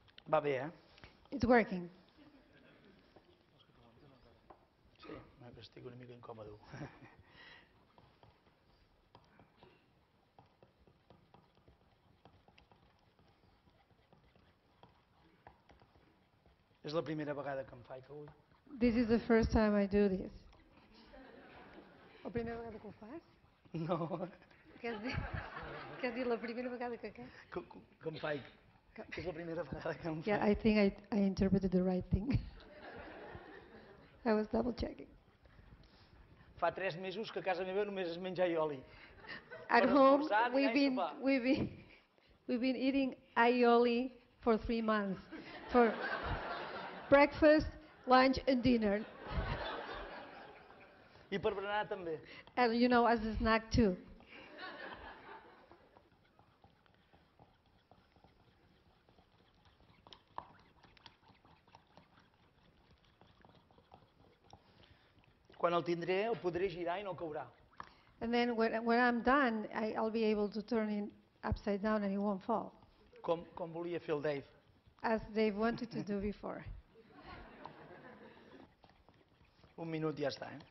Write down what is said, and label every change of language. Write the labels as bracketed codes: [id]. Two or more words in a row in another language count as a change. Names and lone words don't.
[ca] Va bé, eh? [en] It's working. [ca] Sí, estic una mica incòmode. És la primera vegada que em faig avui. [en] This is the first time I do this. [ca] La primera vegada que ho fas? No, Què has dit la primera vegada que què? que em faig. És la primera vegada que em faig. [en] Yeah, I think I interpreted the right thing. I was double checking. [ca] Fa 3 mesos que a casa meva només es menja aioli. [en] At [ca] Per [en] home, [ca] esmorzar, dinar i sopar. [en] we've been eating aioli for 3 months, for breakfast, lunch, and dinner, [ca] I per berenar també. [en] and as a snack too. [ca] Quan el tindré, el podré girar i no caurà. [en] And then when I'm done, I'll be able to turn it upside down and it won't fall, [ca] Com volia fer el Dave. [en] as Dave wanted to do before. [ca] 1 minut i ja està, eh?